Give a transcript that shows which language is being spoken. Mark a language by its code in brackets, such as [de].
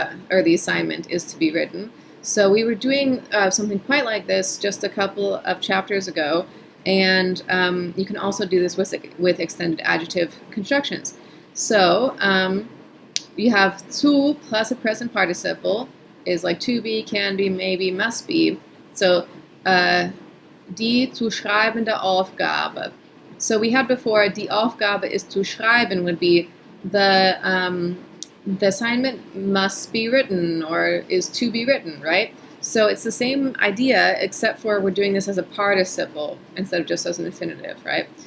[en] Or the assignment is to be written. So we were doing something quite like this just a couple of chapters ago, and you can also do this with extended adjective constructions. So you have zu plus a present participle is like to be, can be, maybe, must be. [de] So die zu schreibende Aufgabe. [en] So we had before [de] die Aufgabe ist zu schreiben [en] would be the assignment must be written or is to be written, right? So it's the same idea, except for we're doing this as a participle instead of just as an infinitive, right?